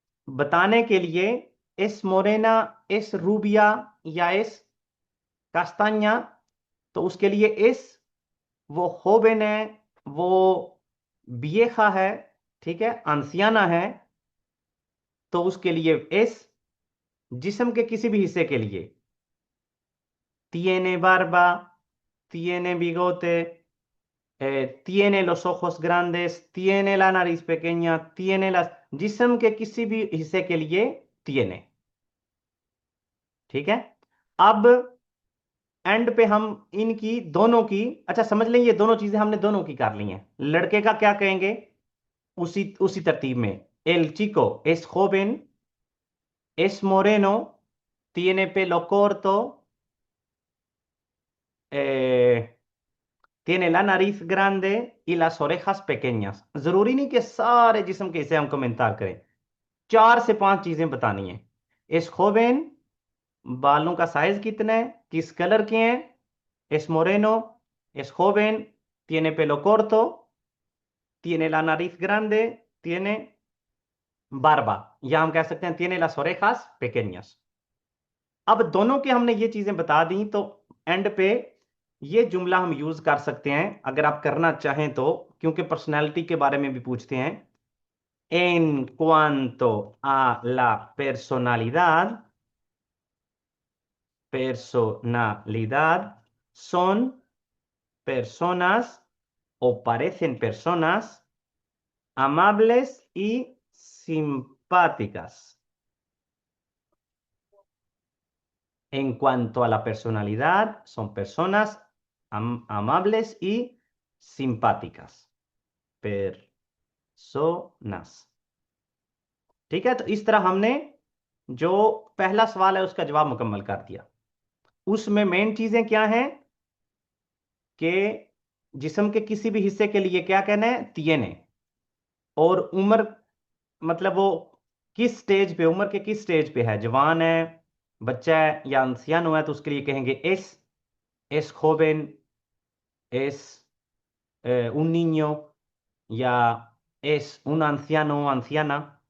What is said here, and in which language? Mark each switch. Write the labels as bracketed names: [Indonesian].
[Hindi] बताने के लिए एस मोरेना, एस रूबिया या एस कास्तान्या, तो उसके लिए एस, वो होबेन है, वो बिएखा है, ठीक है, आंसियाना है, तो उसके लिए एस। जिस्म के किसी भी हिस्से के लिए [Spanish] tiene barba, tiene bigote, tiene los ojos grandes, tiene la nariz pequeña, tiene las, [Hindi] जिस्म के किसी भी हिस्से के लिए tiene। ठीक है। अब एंड पे हम इनकी दोनों की, अच्छा समझ लें, ये दोनों चीजें हमने दोनों की कर ली हैं। लड़के का क्या कहेंगे, उसी उसी तरतीब में। [Spanish] एल चिको एस joven, es moreno, tiene pelo corto, eh, tiene la nariz grande y las orejas pequeñas। [Hindi] जरूरी नहीं कि सारे जिस्म के हिस्से हम कमेंटार करें, 4 से 5 चीजें बतानी है। [Spanish] एस joven, [Hindi] बालों का साइज कितना है, किस कलर के हैं, [Spanish] es moreno, es joven, tiene pelo corto, tiene la nariz grande, tiene barba, [Hindi] या हम कह सकते हैं [Spanish] tiene las orejas pequeñas। [Hindi] अब दोनों के हमने ये चीजें बता दी, तो एंड पे ये जुमला हम यूज कर सकते हैं अगर आप करना चाहें तो, क्योंकि पर्सनैलिटी के बारे में भी पूछते हैं। [Spanish] En cuanto a la personalidad, personalidad, son personas o parecen personas amables y simpáticas। En cuanto a la personalidad, son personas amables y simpáticas। Personas। [Hindi] ठीक है, तो इस तरह हमने जो पहला सवाल है उसका जवाब मुकम्मल कर दिया। उसमें मेन चीजें क्या हैं कि जिस्म के किसी भी हिस्से के लिए क्या कहना है, तिएने। और उम्र, मतलब वो किस स्टेज पे, उम्र के किस स्टेज पे है, जवान है, बच्चा है या anciano है, तो उसके लिए कहेंगे S, S joven, [Spanish] es un niño [Hindi] या [Spanish] es un anciano o anciana।